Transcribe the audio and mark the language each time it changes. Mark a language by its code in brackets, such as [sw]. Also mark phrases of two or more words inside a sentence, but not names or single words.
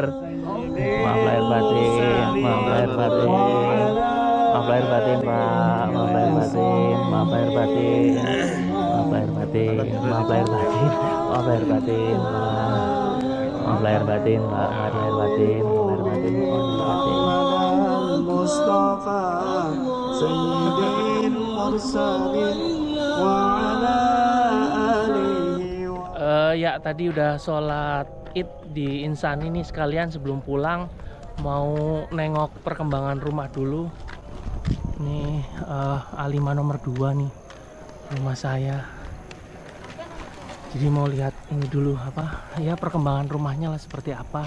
[id] Maaf lahir batin, maaf lahir batin, maaf lahir batin, Pak. Maaf lahir batin, maaf lahir batin, maaf lahir batin, maaf lahir batin, maaf lahir batin, maaf lahir batin, Pak. Maaf lahir batin, maaf lahir batin, maaf lahir batin. [ar] مصطفى سيد المرسلين وعلى آله. [id] Ya, tadi udah sholat Id di Insani nih, sekalian sebelum pulang mau nengok perkembangan rumah dulu. Nih A5 nomor 2 nih rumah saya. Jadi mau lihat ini dulu apa ya, perkembangan rumahnya lah seperti apa.